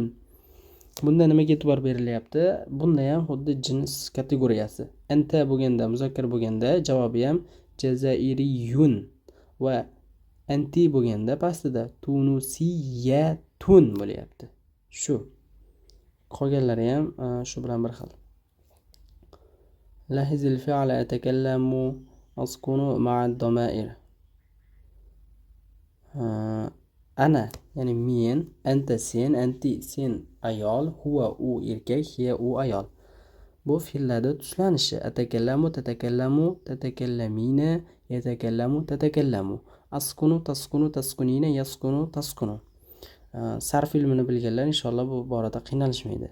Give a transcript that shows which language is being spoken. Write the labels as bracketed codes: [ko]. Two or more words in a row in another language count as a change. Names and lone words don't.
[uz] Bunda nimaga e'tibor berilyapti? Bunda ham xuddi jins kategoriyasi. Anta bo'lganda, muzakkar bo'lganda javobi ham jazairiyun va anti bo'lganda pastida tunusiyatun bo'lyapti. Shu. Qolganlari ham shu bilan bir xil. [ar] لاحظ الفعل أتكلم أسكن مع الضمائر. أنا يعني [uz] men, أنت sen, أنتي sen ayol, huwa u erkak, hiya u ayol. Bu fe'llarda tuslanishi. [ar] أتكلم، تتكلم، تتكلمين، يتكلم، تتكلم. أسكن، تسكن، تسكنين، يسكن، تسكن. [uz] Sarf ilmini bilganlar inshaalloh bu borada qiynalishmaydi.